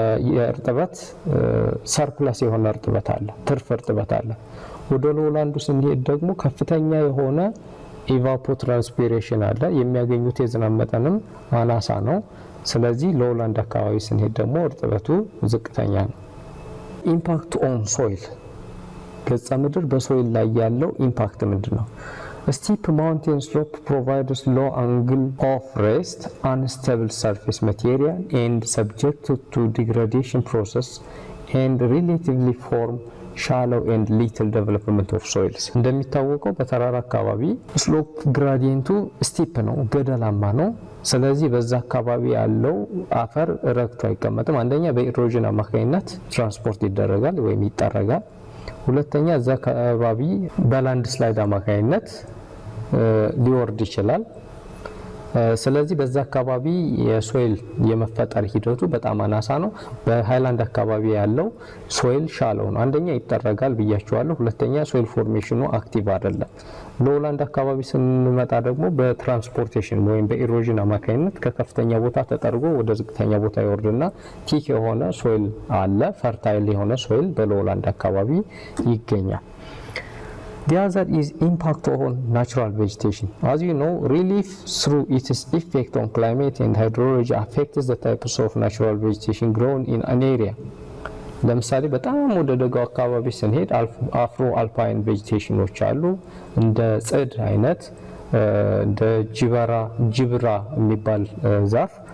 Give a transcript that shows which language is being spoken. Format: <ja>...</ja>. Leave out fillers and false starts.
<am>የእርጥበት ሰርፕለስ የሆነ እርጥበት አለ፣ ትርፍ እርጥበት አለ። ወደ ሎላንዱ ስንሄድ ደግሞ ከፍተኛ የሆነ ኢቫፖትራንስፒሬሽን አለ። የሚያገኙት የዝናብ መጠንም አናሳ ነው። ስለዚህ ሎላንድ አካባቢ ስንሄድ ደግሞ እርጥበቱ ዝቅተኛ ነው። ኢምፓክት ኦን ሶይል ገጸ ምድር በሶይል ላይ ያለው ኢምፓክት ምንድነው?</am> <en>steep mountain slope provides low angle of rest, unstable surface material and subjected to degradation process and relatively form shallow and little development of soils.</en> <am>እንደሚታወቀው በተራራ አካባቢ ስሎፕ ግራዲየንቱ ስቲፕ ነው፣ ገደላማ ነው። ስለዚህ በዛ አካባቢ ያለው አፈር ረግቶ አይቀመጥም። አንደኛ በኢሮዥን አማካኝነት ትራንስፖርት ይደረጋል ወይም ይጠረጋል። ሁለተኛ እዛ አካባቢ በላንድ ስላይድ አማካኝነት ሊወርድ ይችላል። ስለዚህ በዛ አካባቢ የሶይል የመፈጠር ሂደቱ በጣም አናሳ ነው። በሃይላንድ አካባቢ ያለው ሶይል ሻለው ነው። አንደኛ ይጠረጋል ብያችኋለሁ። ሁለተኛ ሶይል ፎርሜሽኑ አክቲቭ አይደለም። ሎላንድ አካባቢ ስንመጣ ደግሞ በትራንስፖርቴሽን ወይም በኢሮዥን አማካኝነት ከከፍተኛ ቦታ ተጠርጎ ወደ ዝቅተኛ ቦታ ይወርድና ቲክ የሆነ ሶይል አለ፣ ፈርታይል የሆነ ሶይል በሎላንድ አካባቢ ይገኛል።</am> <en>The other is impact on natural vegetation. As you know, relief through its effect on climate and hydrology affects the types of natural vegetation grown in an area.</en> <am>ለምሳሌ በጣም ወደ ደጋው አካባቢ ስንሄድ አፍሮ አልፓይን ቬጂቴሽኖች አሉ እንደ ጽድ አይነት እንደ ጅብራ የሚባል ዛፍ</am>